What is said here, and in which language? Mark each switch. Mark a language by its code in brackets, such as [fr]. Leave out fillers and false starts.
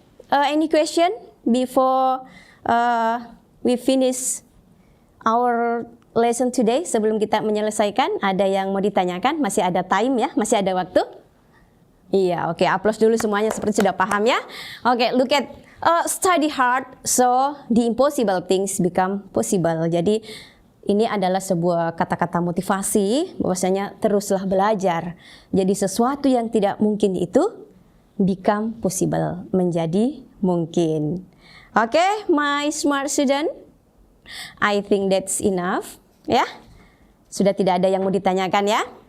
[en] Any question before we finish our lesson today? [id] Sebelum kita menyelesaikan, ada yang mau ditanyakan? Masih ada time ya? Masih ada waktu? Iya, oke. Aplaus dulu semuanya seperti sudah paham ya. [en] Oke, look at study hard so the impossible things become possible. [id] Jadi ini adalah sebuah kata-kata motivasi, bahwasanya teruslah belajar. Jadi sesuatu yang tidak mungkin itu become possible, menjadi mungkin. [en] Oke, my smart student, I think that's enough. [id] Ya, sudah tidak ada yang mau ditanyakan ya?